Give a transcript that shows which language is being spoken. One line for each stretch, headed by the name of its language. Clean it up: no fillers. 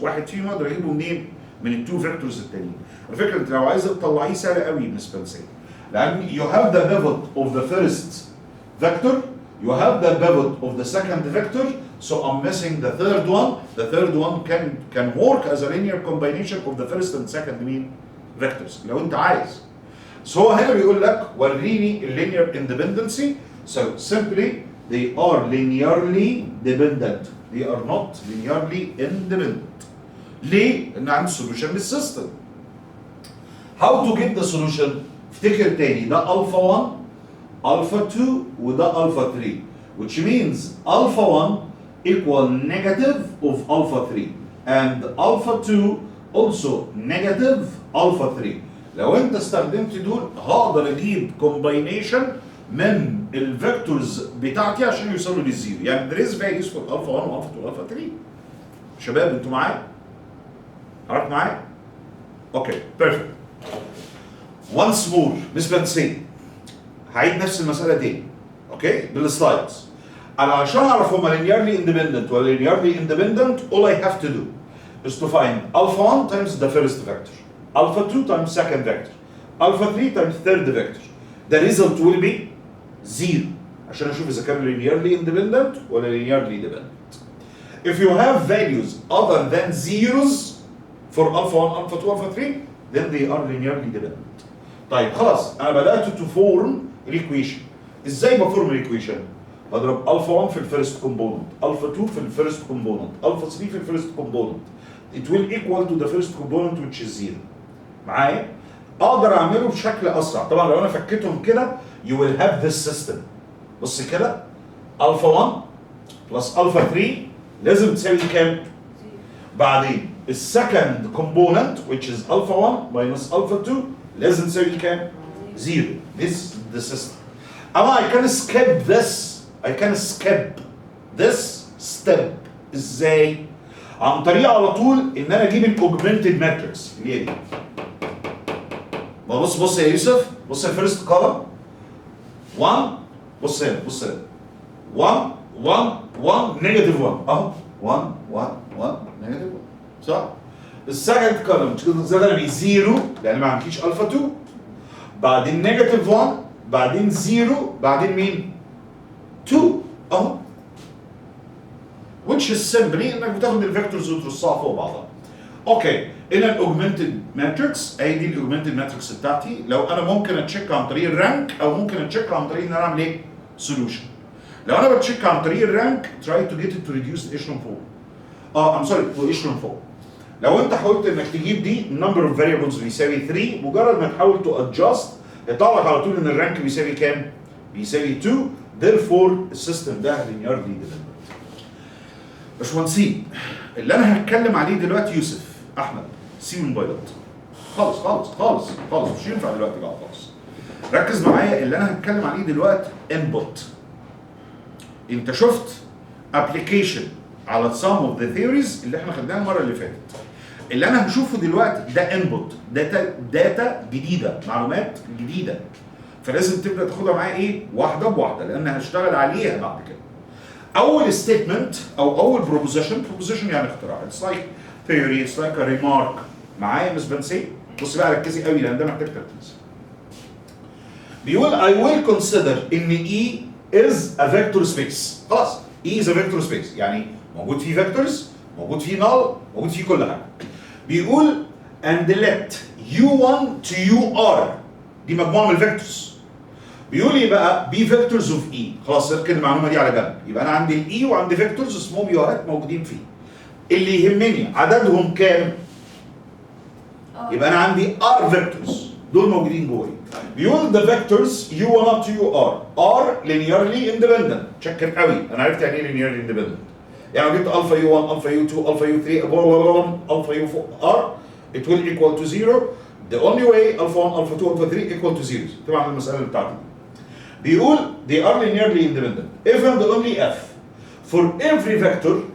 Arabic: واحد فيهم اقدر اجيبه منين؟ من التو فيكتورز التانيين. على فكره انت لو عايز تطلعيه سهل قوي بالنسبه لي. لان
English: you have the pivot of the first vector, you have the pivot of the second vector, so I'm missing the third one. The third one can work as a linear combination of the first and second mean vectors
Arabic: لو انت عايز. So هو هنا بيقول لك وريني
English: linear independency. So simply they are linearly dependent. They are not linearly independent.
Arabic: ليه؟ لأن عندي solution للسيستم.
English: How to get the solution؟
Arabic: افتكر تاني ده
English: alpha 1 alpha 2 وده alpha 3, which means alpha 1 equal negative of alpha 3 and alpha 2 also negative alpha 3.
Arabic: لو انت استخدمت دول هقدر اجيب combination من الفيكتورز بتاعتي عشان يوصلوا للزيرو. يعني
English: there is values for alpha 1 و alpha 2 و alpha 3.
Arabic: شباب انتوا معايا؟ عرفت معايا؟ اوكي perfect. once more مش بنسي هعيد نفس المسألة تاني. اوكي بالسلايدز. انا عشان اعرف هما
English: linearly independent ولا linearly independent, all I have to do is to find alpha 1 times the first vector, alpha 2 times second vector, alpha 3 times third vector. The result will be 0
Arabic: عشان اشوف اذا كان linearly independent ولا linearly
English: dependent. If you have values other than zeros for alpha 1, alpha 2, alpha 3, then they are linearly dependent.
Arabic: طيب خلاص انا بدات
English: to form
Arabic: الايكويشن. ازاي بفورم الايكويشن؟ بضرب alpha 1 في الفيرست كومبوننت، alpha 2 في الفيرست كومبوننت، alpha 3 في الفيرست كومبوننت.
English: It will equal to the first component which is 0.
Arabic: معايا؟ اقدر اعمله بشكل اسرع. طبعا لو انا فكيتهم كده
English: you will have this system.
Arabic: بص كده alpha 1 plus alpha 3 لازم تساوي كام؟ بعدين السكند كومبوننت
English: which is alpha 1 minus alpha 2
Arabic: لازم تساوي كام؟ 0.
English: This is the system.
Arabic: أما
English: I can skip this. I can skip this step.
Arabic: ازاي؟ عن طريق على طول ان انا اجيب الاوجمنتد ماتريكس اللي هي دي. بص يا يوسف، بص الفيرست كولم 1. بص هنا 1 1 1 نيجاتيف 1 اهو 1 1 1 نيجاتيف 1 صح؟ السكند كولم زي انا بي 0 لان ما عنديش الفا 2، بعدين نيجاتيف 1، بعدين 0، بعدين مين؟ 2 اهو.
English: which is simply
Arabic: انك بتاخد الفيكتورز وترصها فوق بعضها. اوكي هنا الاوجمنتد ماتريكس، اهي دي الاوجمنتد ماتريكس بتاعتي. لو انا ممكن اتشيك عن طريق الرانك او ممكن اتشيك عن طريق ان انا اعمل ايه؟ سولوشن. لو انا بتشيك عن طريق الرانك
English: try to get it to reduce echelon
Arabic: فوق.
English: I'm sorry to echelon
Arabic: فوق. لو انت حاولت انك تجيب دي number of variables بيساوي 3، مجرد ما تحاول تو ادجست يطلع لك على طول ان الرانك بيساوي كام؟ بيساوي 2.
English: therefore
Arabic: السيستم ده linearly dependent. باشمهندسين اللي انا هتكلم عليه دلوقتي يوسف احمد سي موبايلات خالص خالص خالص خالص مش ينفع دلوقتي بقى خالص. ركز معايا، اللي انا هتكلم عليه دلوقتي انبوت. انت شفت ابلكيشن على
English: some of the theories
Arabic: اللي احنا خدناها المره اللي فاتت. اللي انا هشوفه دلوقتي ده انبوت، داتا جديده، معلومات جديده، فلازم تبدا تاخدها معايا ايه؟ واحده بواحده لان هشتغل عليها بعد كده. اول ستيتمنت او اول بروبوزيشن يعني اختراع.
English: It's like theory, it's like a remark.
Arabic: معايا مس بنسي؟ بص بقى ركزي قوي لان ده محتاج تركيز. بيقول
English: I will consider ان E is a vector space.
Arabic: خلاص
English: E is a vector space
Arabic: يعني موجود فيه فيكتورز، موجود فيه null، موجود فيه كل حاجه. بيقول
English: and let U1 to UR
Arabic: دي مجموعه من الفيكتورز. بيقول لي بقى بي فيكتورز اوف اي. خلاص اركن المعلومه دي على جنب. يبقى انا عندي الاي وعندي فيكتورز اسمهم يوهات موجودين فيه. اللي يهمني عددهم كام؟ يبقى انا عندي ار فيكتورز دول موجودين جوه.
English: بيقول the vectors U1 up to UR are linearly independent.
Arabic: تشكر قوي انا عرفت يعني ايه linearly independent. يعني لو جبت الفا U1 الفا U2 الفا U3 الفا U4
English: it will equal to 0. The only way alpha 1 alpha 2 alpha 3 equal to 0.
Arabic: طبعا المساله اللي بتاعتي بيقول they
English: are linearly independent if and only if for every vector